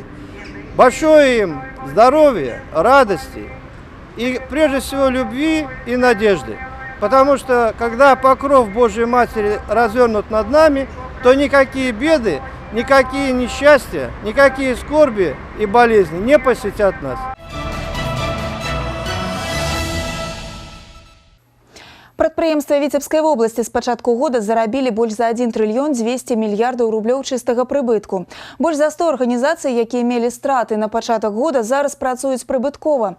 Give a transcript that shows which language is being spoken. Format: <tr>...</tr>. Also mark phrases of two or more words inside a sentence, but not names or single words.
<ru>Большое им здоровья, радости и, прежде всего, любви и надежды. Потому что, когда покров Божьей Матери развернут над нами, то никакие беды, никакие несчастья, никакие скорби и болезни не посетят нас.</ru> <be>Прадпрыемствы Віцебскай вобласці з пачатку года зарабілі больш за 1 трыльён 200 мільярдаў рублёў чыстага прыбытку. Больш за 100 арганізацый, якія мелі страты на пачатак года, зараз працуюць прыбыткова.</be>